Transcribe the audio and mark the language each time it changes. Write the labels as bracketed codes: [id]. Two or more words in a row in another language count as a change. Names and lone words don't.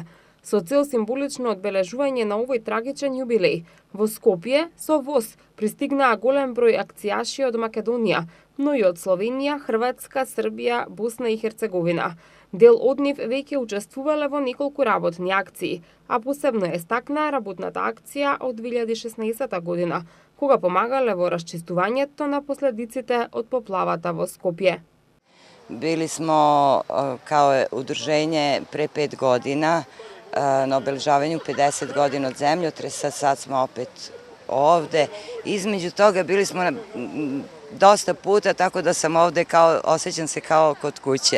[mk] Со цел символично одбележување на овој трагичен јубилеј, во Скопје со воз пристигнаа голем број акцијаши од Македонија, но и од Словенија, Хрватска, Србија, Босна и Херцеговина. Дел од нив веќе учествувале во неколку работни акции, а посебно е стакнаа работната акција од 2016 година, кога помагале во расчистувањето на последиците од поплавата во Скопје. [sr] Bili smo kao udruženje pre 5 godina na obeležavanju 50 godina od zemljotresa, sad smo opet ovde. Između toga bili smo dosta puta, tako da sam ovde osjećam se kao kod kuće.